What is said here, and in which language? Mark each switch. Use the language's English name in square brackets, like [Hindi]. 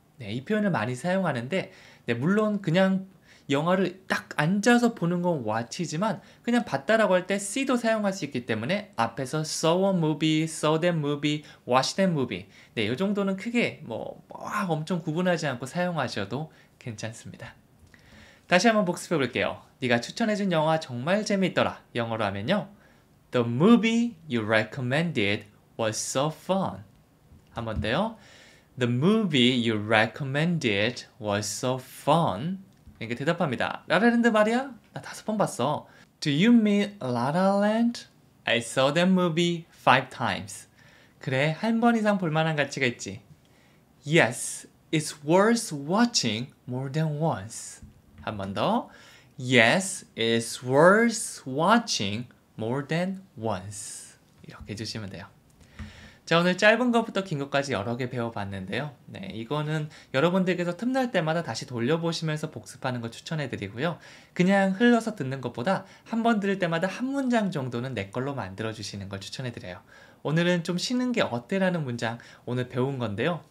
[Korean] 네, 이 표현을 많이 사용하는데 물론 그냥 영화를 딱 앉아서 보는 건 watch지만 그냥 봤다라고 할 때 see도 사용할 수 있기 때문에 앞에서 [English] saw a movie, saw that movie, watch that movie. [Korean] 네, 이 정도는 크게 엄청 구분하지 않고 사용하셔도 괜찮습니다. 다시 한번 복습해 볼게요. 네가 추천해준 영화 정말 재미있더라. 영어로 하면요. [English] The movie you recommended was so fun. [Korean] 한 번 더요. [English] The movie you recommended was so fun. [Korean] 이렇게 대답합니다. 라라랜드 말이야? 나 5번 봤어. [English] Do you mean La La Land? I saw that movie 5 times. [Korean] 그래, 한 번 이상 볼만한 가치가 있지. [English] Yes, it's worth watching more than once. [Korean] 한 번 더. [English] Yes, it's worth watching more than once. [Korean] 이렇게 해주시면 돼요. 자, 오늘 짧은 것부터 긴 것까지 여러 개 배워봤는데요. 네, 이거는 여러분들께서 틈날 때마다 다시 돌려보시면서 복습하는 걸 추천해드리고요. 그냥 흘러서 듣는 것보다 한 번 들을 때마다 한 문장 정도는 내 걸로 만들어주시는 걸 추천해드려요. 오늘은 좀 쉬는 게 어때라는 문장 오늘 배운 건데요.